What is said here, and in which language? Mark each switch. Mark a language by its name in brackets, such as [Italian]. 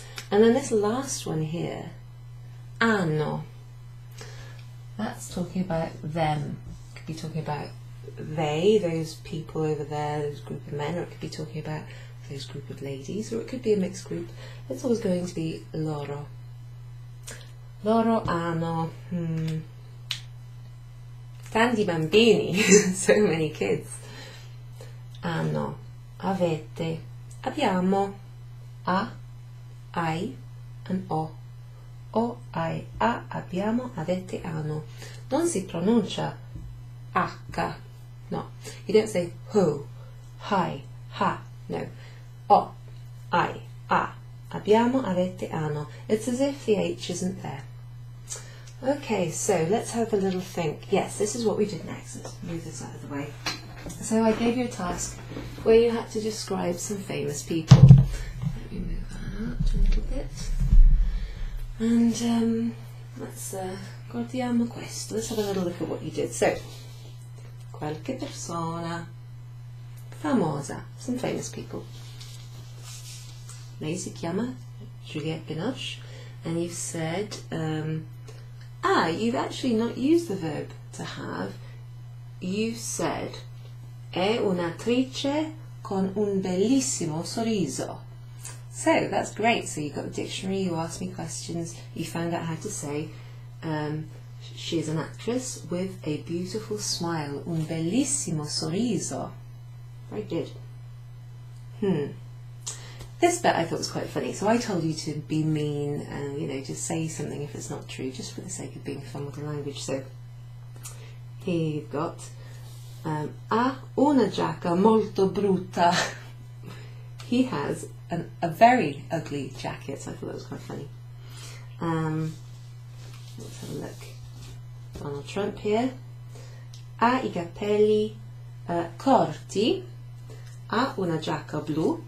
[English] And then this last one here, hanno. That's talking about them. It could be talking about they, those people over there, those group of men, or it could be talking about those group of ladies, or it could be a mixed group. It's always going to be loro. [Italian] Loro hanno tanti bambini, [English] so many kids. [Italian] Hanno, avete, abbiamo, hai, and ho. O, hai, ha, abbiamo, avete, hanno. Non si pronuncia H. No. [English] You don't say ho, hai, ha. No. [Italian] O, hai, ha, abbiamo, avete, hanno. [English] It's as if the H isn't there. Okay, so let's have a little think. Yes, this is what we did next. Let's move this out of the way. So I gave you a task where you had to describe some famous people. Let me move that out a little bit. And let's [Italian] guardiamo questo. [English] Let's have a little look at what you did. So, [Italian] qualche persona famosa, [English] some famous people. [Italian] Lei si chiama [English] Juliette Binoche, and you've said, you've actually not used the verb to have. You said, [Italian] è un'attrice con un bellissimo sorriso. [English] So that's great. So you got the dictionary, you asked me questions, you found out how to say she is an actress with a beautiful smile, [Italian] un bellissimo sorriso. [English] Very good. This bit I thought was quite funny, so I told you to be mean and, you know, just say something if it's not true, just for the sake of being fun with the language. So here you've got [Italian] ha una giacca molto brutta. [English] He has a very ugly jacket, so I thought that was quite funny. Let's have a look. Donald Trump here. [Italian] Ha I capelli corti. Ha una giacca blu.